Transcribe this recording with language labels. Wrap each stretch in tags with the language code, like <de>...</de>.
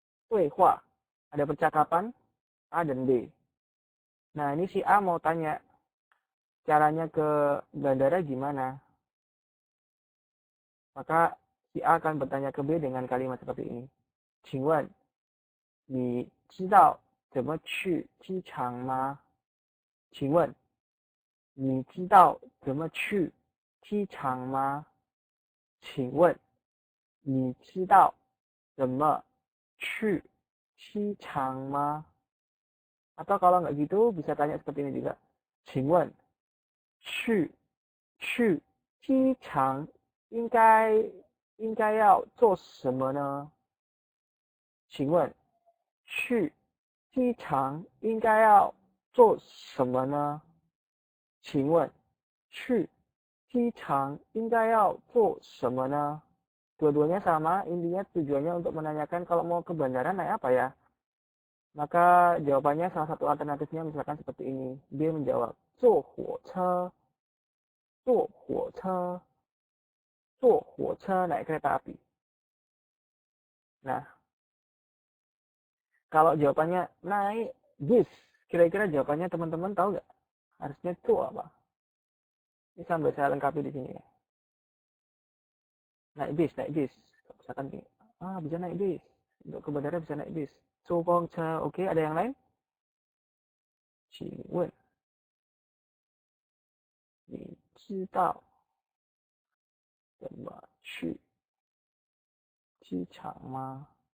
<id>Huihua. Ada percakapan A dan B. Nah, ini si A mau tanya caranya ke bandara gimana. Maka si A akan bertanya ke B dengan kalimat seperti ini.</id> <zh>请问你知道怎么去机场吗？请问你知道怎么去机场吗？请问你知道怎么去机场吗？</zh> <id>Atau kalau nggak gitu bisa tanya seperti ini juga.</id> <zh>请问去机场应该要做什么呢？请问去机场应该要做什么呢？请问去机场应该要做什么呢？</zh> <id>Dua-duanya sama, intinya tujuannya untuk menanyakan kalau mau ke bandara naik apa ya. Maka jawabannya salah satu alternatifnya misalkan seperti ini. Dia menjawab,</id> <zh>坐火车, 坐火车, 坐火车</zh> <id>naik kereta api. Nah, kalau jawabannya naik bis, kira-kira jawabannya teman-teman tahu nggak? Harusnya itu apa? Ini sambil saya lengkapi di sini ya. Naik bis. Misalkan gini, bisa naik bis. Untuk ke bandara bisa naik bis. Oke, ada yang lain?</id> <zh>请问你知道怎么去机场吗？</zh>